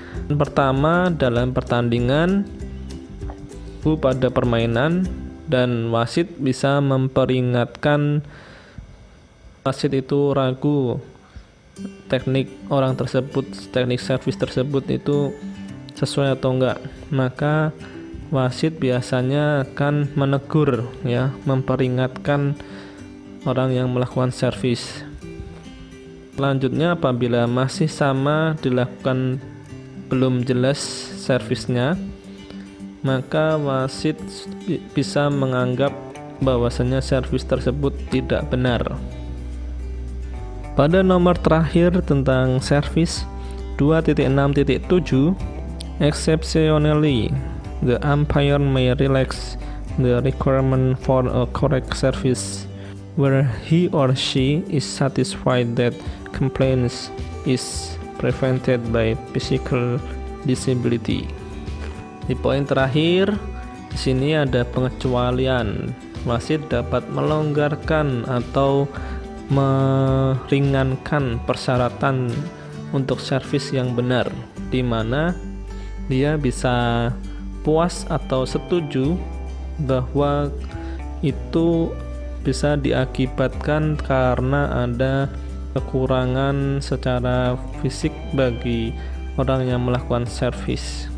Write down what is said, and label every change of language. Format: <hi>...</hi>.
<id>Pertama, dalam pertandingan pada permainan, dan wasit bisa memperingatkan wasit itu ragu teknik orang tersebut, teknik servis tersebut itu sesuai atau enggak, maka wasit biasanya akan menegur, ya, memperingatkan orang yang melakukan servis. Selanjutnya, apabila masih sama dilakukan belum jelas servisnya, maka wasit bisa menganggap bahwasanya servis tersebut tidak benar. Pada nomor terakhir tentang servis 2.6.7,</id> <en>exceptionally the umpire may relax the requirement for a correct service where he or she is satisfied that complaints is prevented by physical disability.</en> <id>Di poin terakhir, di sini ada pengecualian. Wasit dapat melonggarkan atau meringankan persyaratan untuk servis yang benar, di mana dia bisa puas atau setuju bahwa itu bisa diakibatkan karena ada kekurangan secara fisik bagi orang yang melakukan servis.</id>